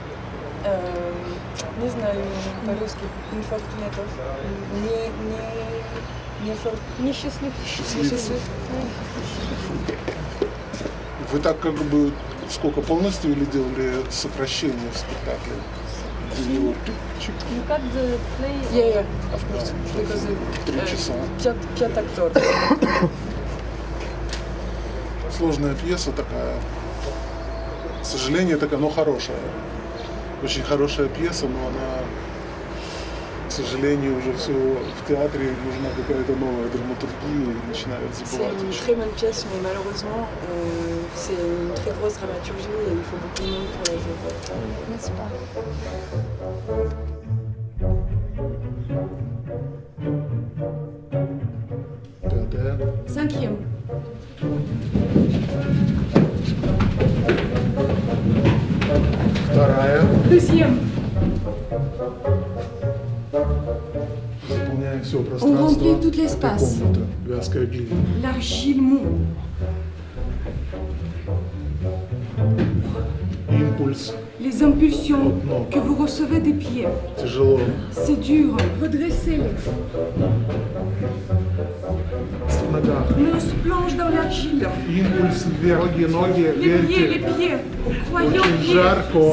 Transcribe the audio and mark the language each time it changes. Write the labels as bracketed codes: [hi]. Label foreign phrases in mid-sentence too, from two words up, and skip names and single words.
[ru] Не знаю по-русски. Инфортунетов. Несчастлив. Несчастлив. Вы так как бы сколько полностью или делали сокращение в спектакле? [en] You cut the play? Yeah, of course. Because [ru] 3 часа. 5 актеров. Сложная пьеса такая. К сожалению, такая, но хорошая. Очень хорошая пьеса, но она, к сожалению, уже все в театре нужна какая-то новая драматургия и начинают [fr] C'est [ru] забывать. [fr] une très bonne pièce, mais malheureusement, c'est une très grosse dramaturgie et il faut beaucoup de monde pour la jouer. N'est-ce pas? Cinquième. [ru] Вторая. [fr] Deuxième. [ru] Заполняем все [fr] On [ru] пространство. [fr] remplit tout [ru] этой [fr] l'espace. [ru] комнаты. Вязкая глина. [fr] L'argile mou. [ru] Импульс. [fr] Les impulsions Non. que vous recevez des pieds. [ru] Тяжело. [fr] C'est dur. Redressez-les. [ru] В ногах. [fr] Mais on se plonge dans l'argile. [ru] Импульс вверх, ноги, [fr] Les pieds, les [ru] верьте. [fr] pieds. Croyez aux [ru] Очень [fr] pieds. [ru] жарко.